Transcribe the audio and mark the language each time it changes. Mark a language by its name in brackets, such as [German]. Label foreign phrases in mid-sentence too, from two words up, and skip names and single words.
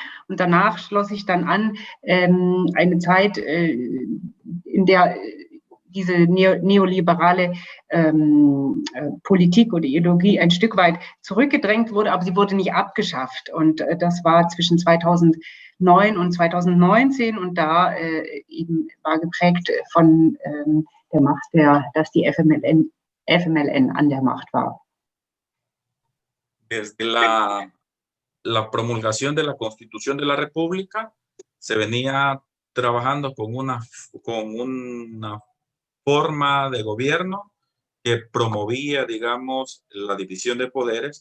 [German] Und danach schloss sich dann an eine Zeit, in der diese neoliberale Politik oder Ideologie ein Stück weit zurückgedrängt wurde, aber sie wurde nicht abgeschafft. Und das war zwischen 2009 und 2019 und da eben war geprägt von der Macht, dass die FMLN an der Macht war. [Spanish] Desde la promulgación de la Constitución de la República se venía trabajando con una forma de gobierno que promovía, digamos, la división de poderes.